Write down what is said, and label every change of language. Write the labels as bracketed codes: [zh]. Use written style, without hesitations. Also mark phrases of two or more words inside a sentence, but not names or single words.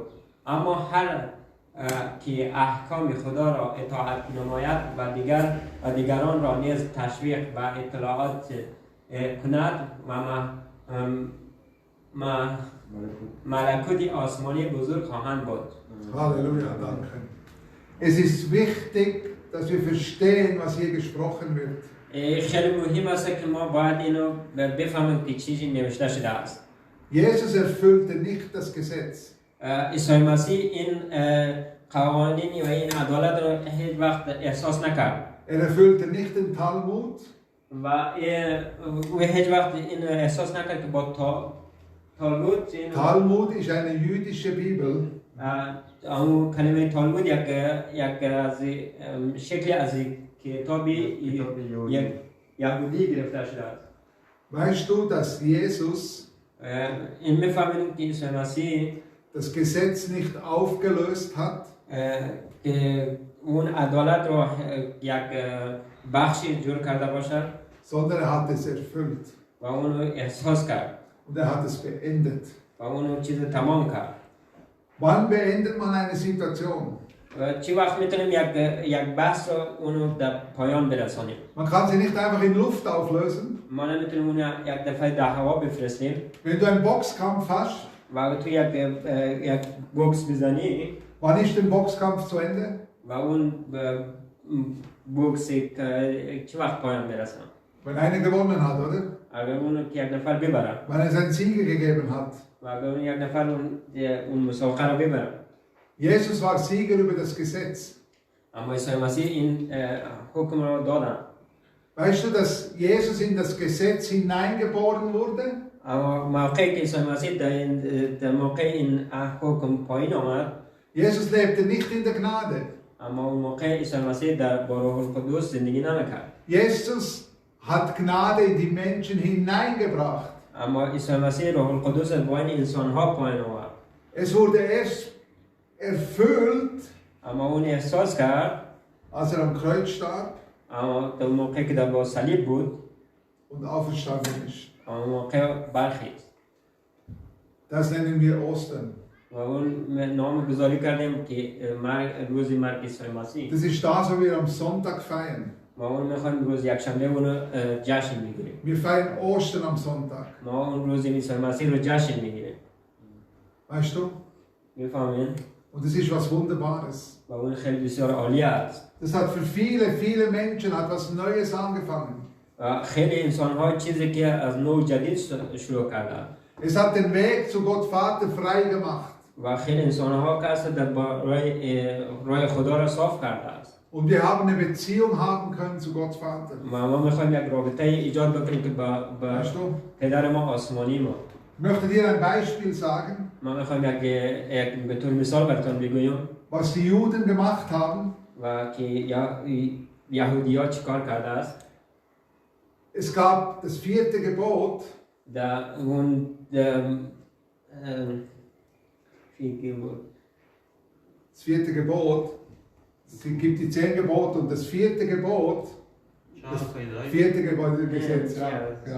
[fa] اما هر که احکام خدا را اطاعت نماید و دیگران را نیز تشویق و اطلاعات کند و ملکوت آسمانی بزرگ خواهند بود. [de] Halleluja, danke. Es ist wichtig, dass wir verstehen, was hier gesprochen wird. [fa] خیلی مهم است که ما باید اینو بفهمیم که چیزی نوشته شده است. [de] Jesus erfüllte nicht das Gesetz. [fa] عیسی مسیح این قوانین و این عدالت را هیچ وقت احساس نکرد. [de] Erfüllte nicht den Talmud. [fa] و هیچ وقت این احساس نکرد که با تالمود [de] Talmud ist eine jüdische Bibel. [fa] اون کلمه تالمود یک از شکلی از کتابی یهودی گرفته شده است. [de] Weißt du, dass Jesus [fa] این می‌فهمیم که عیسی مسیح [de] das Gesetz nicht aufgelöst hat, [fa] که اون عدالت رو یک بخشی جور کرده باشد، [de] sondern er hat es erfüllt [fa] و اون رو احساس کرد [de] und er hat es beendet. [fa] و اون رو چیز تمام کرد. [de] Wann beendet man eine Situation? [fa] چی وقت میتونیم یک بحث رو اونو در پایان برسانیم؟ [de] Man kann sie nicht einfach in Luft auflösen. [fa] ما نمیتونیم اون یک دفعه در هوا بفرستیم. [de] Wenn du einen Boxkampf hast, [fa] و تو یک بوکس بزنی، [de] wann ist der Boxkampf zu Ende? [fa] و اون بوکس چی وقت پایان برسن؟ [de] Wenn einer gewonnen hat, oder? [fa] اگر اون یک نفر ببره، [de] Wenn es einen Sieger gegeben hat. [fa] و اگر اون یک نفر اون مسابقه رو ببره. [de] Jesus war Sieger über das Gesetz. [fa] اما عیسی مسیح این حکم رو دادن. [de] Weißt du, dass Jesus in das Gesetz hineingeboren wurde? [fa] اما موقعی که عیسی مسیح در موقع این حکم پایین آمد، [de] Jesus lebte nicht in der Gnade. [fa] اما اون موقع عیسی مسیح با روح القدس زندگی نمیکرد. [de] Jesus hat Gnade in die Menschen hineingebracht. [fa] اما عیسی مسیح روح القدس با این انسان‌ها پایین آورد. [de] Es wurde erst erfüllt, [fa] اما اون احساس کرد [de] als er am Kreuz starb [fa] اما در موقعی که در صلیب بود [de] und auferstanden ist. [fa] اما موقع برخیست. [de] Das nennen wir Ostern. [fa] و اون نام گذاری کردیم که روز مرگ عیسی مسیح. [de] Das ist das, was wir am Sonntag feiern. [fa] ما اون میخوایم روز یکشنبه اونو جشن میگیریم. [de] Wir feiern Ostern am Sonntag. [fa] ما اون روز عیسی مسیح رو جشن میگیریم. [de] Weißt du? [fa] میفهمین؟ [de] Und das ist was Wunderbares. [fa] و اون خیلی بسیار عالی است. [de] Das hat für viele Menschen etwas Neues angefangen. [fa] خیلی انسان‌ها چیزی که از نو جدید شروع کردند. [de] Es hat den Weg zu Gott Vater frei gemacht. [fa] و خیلی انسان‌ها که در راه خدا را صاف کرده است. [de] Und wir haben eine Beziehung haben können zu Gott Vater. [fa] ما می‌خوایم یک رابطه ایجاد بکنیم که با پدر ما آسمانی ما. [de] Ich möchte dir ein Beispiel sagen. [fa] ما می‌خوایم یک به طور مثال براتون بگویم. [de] Was die Juden gemacht haben. [fa] و که یهودی‌ها چیکار کرده است. [de] Es gab das 4. Gebot. Das 4. Gebot. Es gibt die 10 Gebote und das 4. Gebot. Das 4. Gebot im Gesetz. Ja.